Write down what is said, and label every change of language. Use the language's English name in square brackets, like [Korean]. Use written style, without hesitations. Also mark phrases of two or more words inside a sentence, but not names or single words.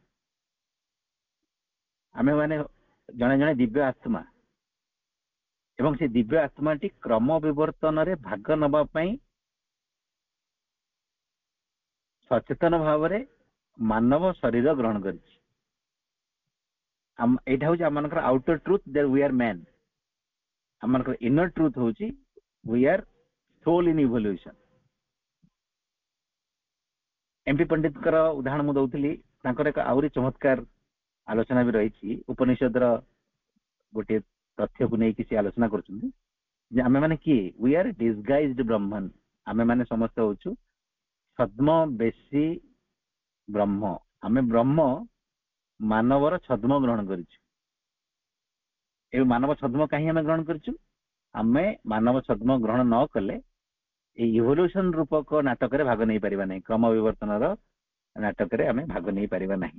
[Odia] ଆମେମାନେ ଜଣେ ଜଣେ ଦିବ୍ୟ ଆତ୍ମା ଏବଂ ସେ ଦିବ୍ୟ ଆତ୍ମାଟି କ୍ରମ ବିବର୍ତ୍ତନରେ ଭାଗ ନେବା ପାଇଁ ସଚେତନ ଭାବରେ ମାନବ ଶରୀର ଗ୍ରହଣ କରିଛି। ଏଇଟା ହଉଛି ଆମମାନଙ୍କର [English] outer truth, that we are man। ଆମମାନଙ୍କର inner truth ହଉଛି we are soul in evolution। [Odia] ଏମପି ପଣ୍ଡିତଙ୍କର ଉଦାହରଣ ମୁଁ ଦଉଥିଲି, ତାଙ୍କର ଏକ ଆହୁରି ଚମତ୍କାର ଆଲୋଚନା ବି ରହିଛି। ଉପନିଷଦର ଗୋଟିଏ ତଥ୍ୟକୁ ନେଇକି ସେ ଆଲୋଚନା କରୁଛନ୍ତି ଯେ ଆମେମାନେ କିଏ? [English] we are disguised ବ୍ରହ୍ମନ୍। [Odia] ଆମେମାନେ ସମସ୍ତେ ହଉଛୁ ଛଦ୍ମ ବେଶୀ ବ୍ରହ୍ମ। ଆମେ ବ୍ରହ୍ମ ମାନବର ଛଦ୍ମ ଗ୍ରହଣ କରିଛୁ। ଏ ମାନବ ଛଦ୍ମ କାହିଁ ଆମେ ଗ୍ରହଣ କରିଛୁ? ଆମେ ମାନବ ଛଦ୍ମ ଗ୍ରହଣ ନ କଲେ ଏଇ ଇଭଲ୍ୟୁସନ ରୂପକ ନାଟକରେ ଭାଗ ନେଇପାରିବା ନାହିଁ, କ୍ରମ ବିବର୍ତ୍ତନର ନାଟକରେ ଆମେ ଭାଗ ନେଇପାରିବା ନାହିଁ।